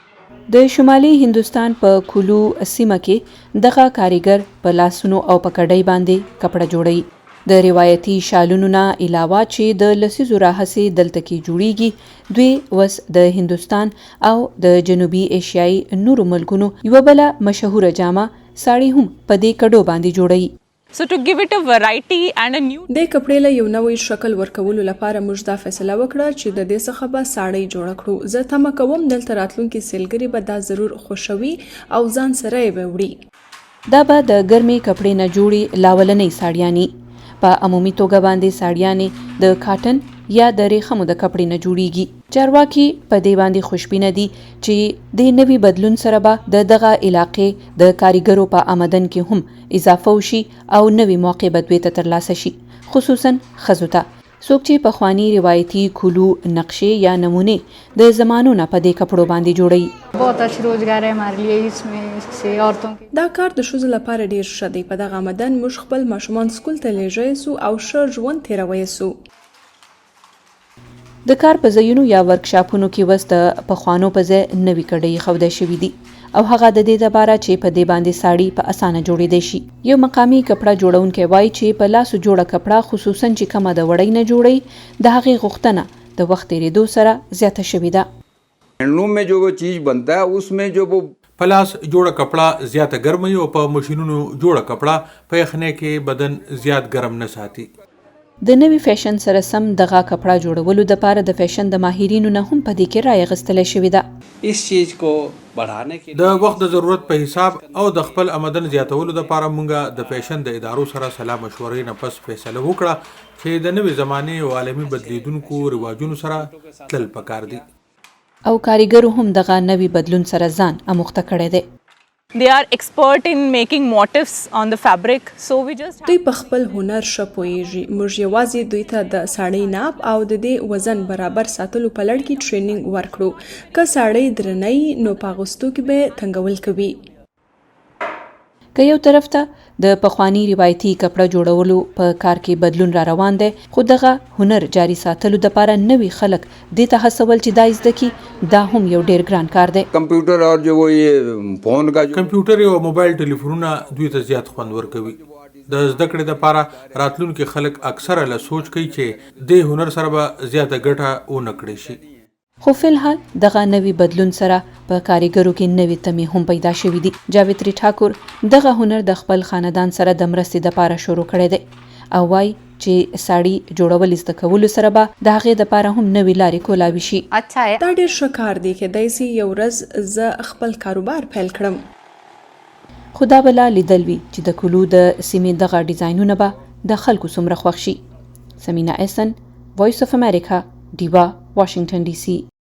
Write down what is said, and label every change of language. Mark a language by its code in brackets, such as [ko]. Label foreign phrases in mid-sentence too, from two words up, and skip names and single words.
[ps] د شمالي هندوستان په کولو سیمه کې دغه کاریګر په لاسونو او په کډۍ باندې کپړه جوړوي. د روایتي شالونو نه علاوه چې د لسیزو راهیسې دلته کې جوړیږي، دوی وس د هندوستان او د جنوبي ایشیایي نورو ملکونو یوه بله مشهوره جامه ساړي هم په دې کډو باندې جوړوي. [en] So to give it a variety and a new [ps] د کپړې له یو نوې شکل ورکولو لپاره موږ دا فیصله وکړه چې د دې څخه به ساړی جوړ کړو. زه تمه کوم دلته راتلونکي سیلګري به دا ضرور خوښوي او ځان سره یې به وړي. دا به د ګرمې کپړې نه جوړې لاولنۍ ساړیانې. په عمومي توګه باندې ساړیانې د کاټن یا د ریخمو د کپړې نه جوړیږي. چارواکي په دې باندې خوشبینه دي چې د نوي بدلون سره به د دغه علاقې د کاریګرو په آمدن کې هم اضافه وشي او نوي موقع به دوی ته ترلاسه شي، خصوصا ښځو ته، څوک چې پخواني روایتي کولو نقشې یا نمونې د زمانو نه په دې کپړو باندې جوړوي. [hi] बहुत अच्छी रोजगार है हमारे लिए इसमें से औरतों के. [ps] دا کار د ښځو لپاره ډیر ښه دی. په دغه آمدن موږ خپل ماشومان سکول ته لیږی سو او ښه ژوند تیروی سو. د کار په ځایونو یا ورکشاپونو کې وس د پخوانو په ځای نوي کډۍ ښودل شوي دي او هغه د دې لپاره چې په دې باندې ساړي په اسانه جوړېدی شي. یو مقامي کپړه جوړونکی وایي چې په لاسو جوړه کپړه خصوصا چې کمه د وړۍ نه جوړي، د هغې غوښتنه د وخت تېرېدو سره زیاته شوې ده. [hi] هینډلوم में जो वो चीज़ बनता है उसमें जो वो [ps] پلاس جوړه کپړه زیاته ګرمه او په ماشینونو جوړه کپړه په یخنۍ کې بدن زیات ګرم نه ساتي. د نوي فیشن سره سم دغه کپړه جوړولو لپاره د فیشن د ماهرینو نه هم په دې کې رایه اخیستلی شوې ده. [hi] इस चीज को बढ़ाने के [ps] د وخت د ضرورت په حساب او د خپل آمدن زیاتولو لپاره مونږه د فیشن د ادارو سره سلا مشورې نه پس فیصله وکړه چې د نوې زمانې او عالمي بدلیدونکو رواجونو سره تلل پکار دي. او کاریګرو هم دغه نوي بدلون سره ځان اموخته کړی دی. [en] they are expert in making motifs on the fabric, so we just [ps] دوی په خپل هنر ښه پوهیږي. موږ یوازې دوی ته د ساړی ناپ او د دې وزن برابر ساتلو په لړ کې ټریننګ ورکړو. که ساړی درنی نو په اغوستو کې به تنګول کوي. که یو طرف ته د پخواني روایتي کپړه جوړولو په کار کې بدلون را روان دی، خو دغه هنر جاري ساتلو دپاره نوي خلک دې ته هڅول چې دا زده کړي، دا هم یو ډیر ګران کار دی. [hi] कंप्यूटर और जो वो ये फोन का जो [ps] کمپیوټر او موبایل ټلیفونونه دوی ته زیات خوند ورکوي. د زده کړې لپاره راتلونکي خلک اکثره له سوچ کوي چې د هنر سره به زیاته ګټه ونه کړی شي. خو فلحال دغه نوي بدلون سره په کاریګرو کې نوي تمې هم پیدا شوي دي. جاویتری ټاکور دغه هنر د خپل خاندان سره د مرستې دپاره شروع کړی دی او وایي چې ساړي جوړول زده کولو سره به د هغې دپاره هم نوي لارې کولاوي شي. [hi] अच्छा है. [ps] دا ډیر ښه کار دی. کیدای سي یو ورځ زه خپل کاروبار پیل کړم. خو دا به لا لیدل وي چې د کولو د سیمې دغه ډیزاینونه به د خلکو څومره خوښ شي. سمینا احسن، وایس اف امریکا، ډیوا، واشنگټن ډي سي.